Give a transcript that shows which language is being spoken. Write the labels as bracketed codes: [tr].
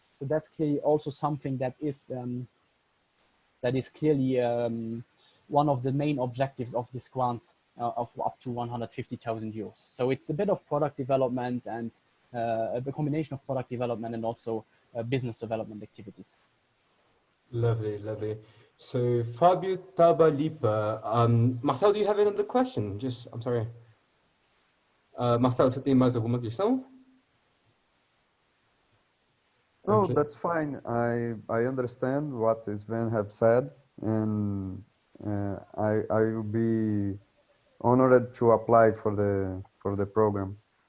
[en] So that's clearly also something that is clearly one of the main objectives of this grant of up to 150,000 euros. So it's a bit of product development and a combination of product development and also business development activities. Lovely, lovely. So Fabio Tabalipa, Marcel, do you have another question? I'm sorry. [pt] Marcel, você tem mais alguma questão? [en] No, Okay. that's fine. I understand what Sven have said, and I will be honored to apply for the program.